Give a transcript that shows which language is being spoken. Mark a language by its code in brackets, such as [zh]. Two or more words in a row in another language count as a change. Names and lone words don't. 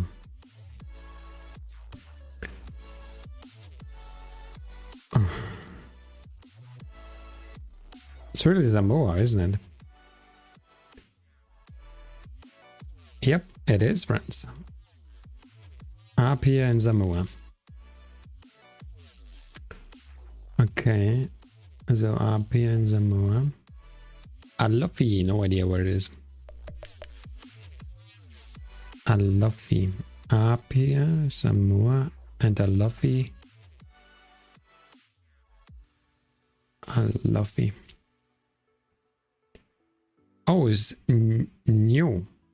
[en] It's really Samoa, isn't it? Yep, it is, friends. Apia and Samoa. Okay, so Apia and Samoa. Alofi, no idea where it is. Alofi. Apia, Samoa, and Alofi. Alofi. Oh, it's new.